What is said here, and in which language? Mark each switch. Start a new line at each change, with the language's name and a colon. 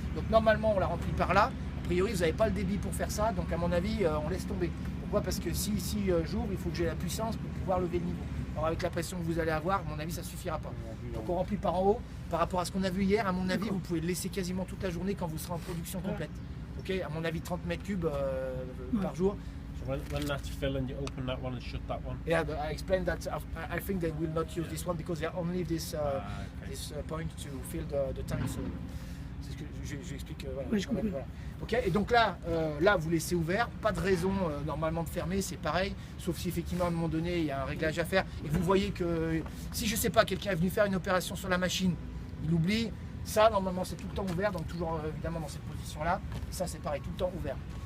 French: Donc normalement on la remplit par là. A priori vous n'avez pas le débit pour faire ça, donc à mon avis on laisse tomber. Pourquoi? Parce que si ici j'ouvre, il faut que j'ai la puissance pour pouvoir lever le niveau. Alors avec la pression que vous allez avoir, à mon avis ça ne suffira pas. Donc on remplit par en haut. Par rapport à ce qu'on a vu hier, à mon avis vous pouvez le laisser quasiment toute la journée quand vous serez en production complète. Ok, à mon avis 30 mètres cubes par jour.
English: So when that's filling, you open that one and shut that one. Yeah, but I explained that I think they will not use this one because they only this point to fill the tank. So
French: c'est ce que j'explique. Voilà. Ok, et donc là vous laissez ouvert, pas de raison normalement de fermer, c'est pareil, sauf si effectivement à un moment donné il y a un réglage à faire et vous voyez que si je sais pas, quelqu'un est venu faire une opération sur la machine, il oublie, ça normalement c'est tout le temps ouvert, donc toujours évidemment dans cette position là, et ça c'est pareil, tout le temps ouvert.